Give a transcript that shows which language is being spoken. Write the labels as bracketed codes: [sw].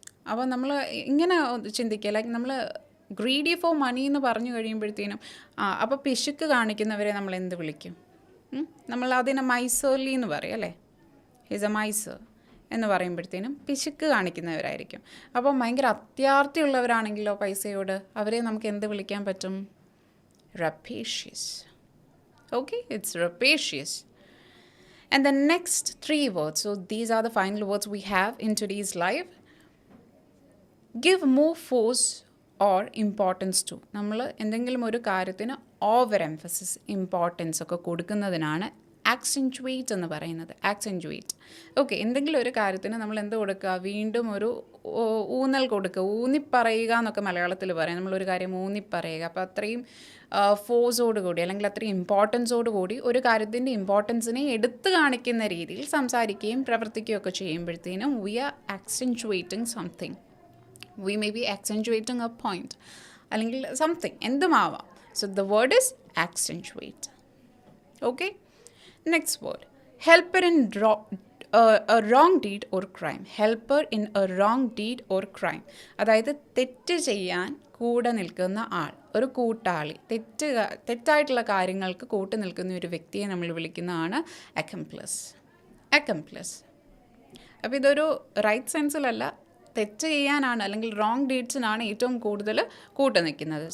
[ml] അപ്പോൾ നമ്മൾ ഇങ്ങനെ ചിന്തിക്കുക, ലൈക്ക് നമ്മൾ [en] greedy for money [ml] എന്ന് പറഞ്ഞു കഴിയുമ്പോഴത്തേനും അപ്പോൾ പിശുക്ക് കാണിക്കുന്നവരെ നമ്മൾ എന്ത് വിളിക്കും? നമ്മൾ അതിനെ മൈസേർലി എന്ന് പറയും അല്ലേ? [en] he's a miser [ml] എന്ന് പറയുമ്പോഴത്തേനും പിശുക്ക് കാണിക്കുന്നവരായിരിക്കും. അപ്പോൾ ഭയങ്കര അത്യാർത്തിയുള്ളവരാണെങ്കിലോ പൈസയോട്, അവരെ നമുക്ക് എന്ത് വിളിക്കാൻ പറ്റും? [en] rapacious. Okay, it's rapacious. And the next three words, so these are the final words we have in today's live. Give more force or importance to. [ml] നമ്മൾ എന്തെങ്കിലും ഒരു കാര്യത്തിന് ഓവർ എംഫസിസ്, ഇമ്പോർട്ടൻസ് ഒക്കെ കൊടുക്കുന്നതിനാണ് ആക്സെൻറ്റുവേറ്റ് എന്ന് പറയുന്നത്. ആക്സെൻറ്റുവേറ്റ്. ഓക്കെ, എന്തെങ്കിലും ഒരു കാര്യത്തിന് നമ്മൾ എന്ത് കൊടുക്കുക, വീണ്ടും ഒരു ഊന്നൽ കൊടുക്കുക, ഊന്നിപ്പറയുക എന്നൊക്കെ മലയാളത്തിൽ പറയാം. നമ്മളൊരു കാര്യം ഊന്നിപ്പറയുക. അപ്പോൾ അത്രയും ഫോഴ്സോട് കൂടി അല്ലെങ്കിൽ അത്രയും ഇമ്പോർട്ടൻസോട് കൂടി ഒരു കാര്യത്തിൻ്റെ ഇമ്പോർട്ടൻസിനെ എടുത്തു കാണിക്കുന്ന രീതിയിൽ സംസാരിക്കുകയും പ്രവർത്തിക്കുകയും ഒക്കെ ചെയ്യുമ്പോഴത്തേനും [en] We are accentuating something. We may be accentuating a point അല്ലെങ്കിൽ something, എന്തുമാവാം. So the word is accentuate. Okay, next word helper in a wrong deed or crime. Helper in a wrong deed or crime. [ml] അതായത് തെറ്റ് ചെയ്യാൻ കൂടെ നിൽക്കുന്ന ആൾ, ഒരു കൂട്ടാളി, തെറ്റായിട്ടുള്ള കാര്യങ്ങൾക്ക് കൂട്ട് നിൽക്കുന്ന ഒരു വ്യക്തിയെ നമ്മൾ വിളിക്കുന്നതാണ് അക്കംപ്ലിസ്. അക്കംപ്ലിസ്. അപ്പോൾ ഇതൊരു റൈറ്റ് സെൻസിലല്ല, തെറ്റ് ചെയ്യാനാണ് അല്ലെങ്കിൽ റോങ് ഡീഡ്സിനാണ് ഏറ്റവും കൂടുതൽ കൂട്ട് നിൽക്കുന്നത്.